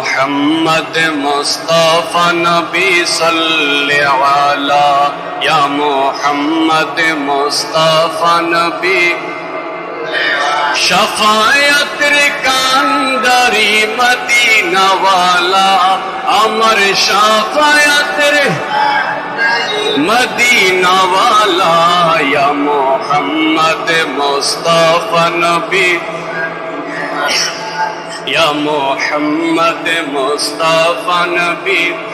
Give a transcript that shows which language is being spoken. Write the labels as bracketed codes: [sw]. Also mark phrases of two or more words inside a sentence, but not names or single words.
[ar] محمد مصطفى نبی صلی علی یا محمد مصطفى نبی شفاعتر [bn] কান্ডারি মদিনা ওয়ালা আমার শাফায়াতের মদিনা ওয়ালা [ar] يا محمد مصطفى نبي يا محمد مصطفى نبي